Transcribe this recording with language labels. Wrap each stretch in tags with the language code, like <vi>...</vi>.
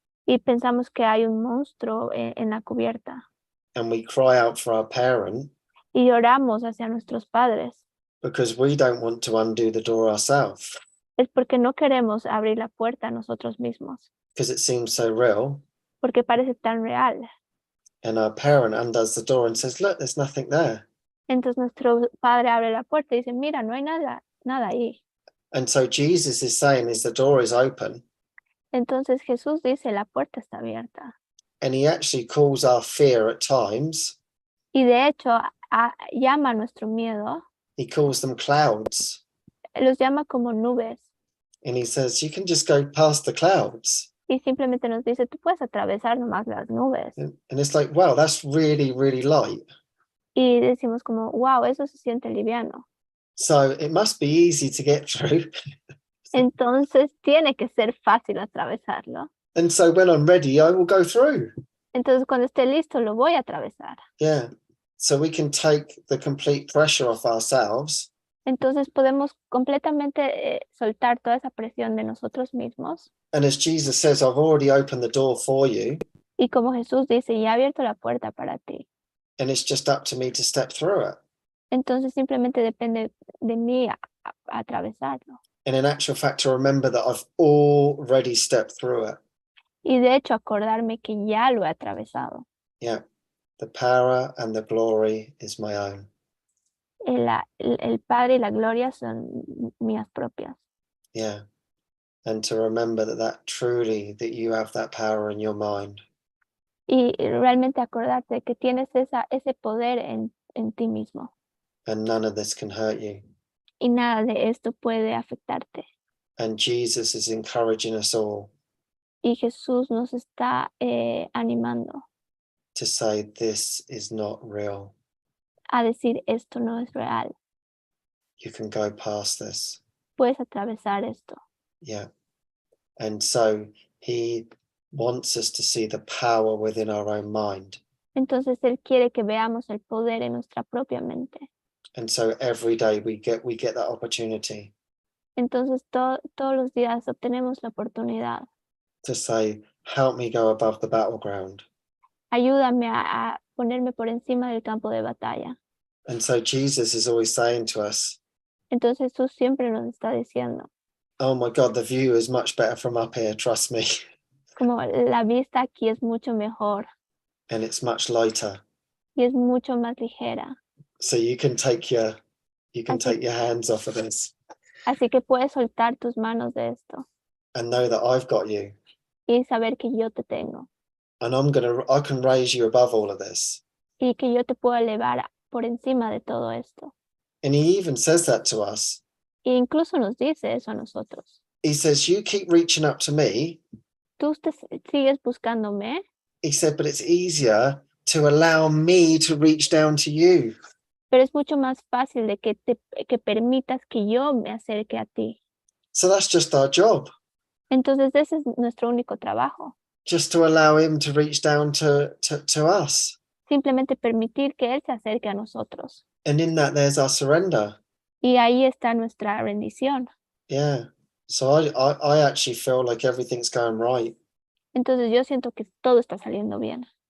<es>y pensamos que hay un monstruo en la cubierta</es> <en>and we cry out for our parent</en> <es>y lloramos hacia nuestros padres,</es> <en>because we don't want to undo the door ourselves</en> <es>es porque no queremos abrir la puerta a nosotros mismos,</es> <en>because it seems so real.</en> <es>porque parece tan real.</es> <en>And our parent undoes the door and says, look, there's nothing there.</en> <es>Entonces nuestro padre abre la puerta y dice, mira, no hay nada ahí.</es> <en>And so Jesus is saying is the door is open</en> <es>Entonces Jesús dice, la puerta está abierta.</es> <en>and he actually calls our fear at times.</en> <es>Y de hecho, llama a nuestro miedo,</es> <en>He calls them clouds.</en> <es>los llama como nubes.</es> <en>And he says, you can just go past the clouds.</en> <es>Y simplemente nos dice, tú puedes atravesar nomás las nubes.</es> <en>And it's like, wow, that's really, really light.</en> <es>Y decimos como, wow, eso se siente liviano.</es> <en>So it must be easy to get through.</en> <es>Entonces tiene que ser fácil atravesarlo.</es> <en>And so when I'm ready, I will go through.</en> <es>Entonces cuando esté listo, lo voy a atravesar.</es> <en>Yeah. So we can take the complete pressure off ourselves</en> <es>Entonces podemos completamente soltar toda esa presión de nosotros mismos.</es> <en>and as Jesus says, I've already opened the door for you,</en> <es>Y como Jesús dice, ya he abierto la puerta para ti.</es> <en>and it's just up to me to step through it.</en> <es>Entonces simplemente depende de mí atravesarlo.</es> <en>And in actual fact, to remember that I've already stepped through it.</en> <es>Y de hecho acordarme que ya lo he atravesado.</es> <en>Yeah. The power and the glory is my own.</en> <es>El Padre y la gloria son mías propias.</es> <en>Yeah. And to remember that truly, that you have that power in your mind.</en> <es>Y realmente acordarte que tienes ese poder en ti mismo.</es> <en>And none of this can hurt you.</en> <es>Y nada de esto puede afectarte.</es> <en>And Jesus is encouraging us all</en> <es>Y Jesús nos está animando</es> <en>to say, this is not real.</en> <es>a decir, esto no es real.</es> <en>You can go past this.</en> <es>Puedes atravesar esto.</es> <en>Yeah. And so he wants us to see the power within our own mind.</en> <es>Entonces Él quiere que veamos el poder en nuestra propia mente.</es> <en>And so every day we get that opportunity</en> <es>Entonces todos los días obtenemos la oportunidad.</es> <en>to say, help me go above the battleground.</en> <es>Ayúdame a ponerme por encima del campo de batalla.</es> <en>And so Jesus is always saying to us,</en> <es>Entonces Jesús siempre nos está diciendo,</es> <en>oh my God, the view is much better from up here, trust me.</en> <es>como la vista aquí es mucho mejor</es> <en>And it's much lighter.</en> <es>y es mucho más ligera.</es> <en>So you can take your hands off of this</en> <es>Así que puedes soltar tus manos de esto</es> <en>and know that I've got you.</en> <es>y saber que yo te tengo</es> <en>And I can raise you above all of this.</en> <es>y que yo te puedo elevar por encima de todo esto.</es> <en>And he even says that to us.</en> <es>E incluso nos dice eso a nosotros.</es> <en>He says, you keep reaching up to me.</en> <es>Tú sigues buscándome,</es> <en>He said, but it's easier to allow me to reach down to you.</en> <es>pero es mucho más fácil de que permitas que yo me acerque a ti.</es> <en>So that's just our job,</en> <es>Entonces ese es nuestro único trabajo.</es> <en>just to allow him to reach down to us.</en> <es>Simplemente permitir que Él se acerque a nosotros.</es> <en>And in that, there's our surrender.</en> <es>Y ahí está nuestra rendición.</es> <en>Yeah. So I actually feel like everything's going right.</en> <es>Entonces yo siento que todo está saliendo bien.</es>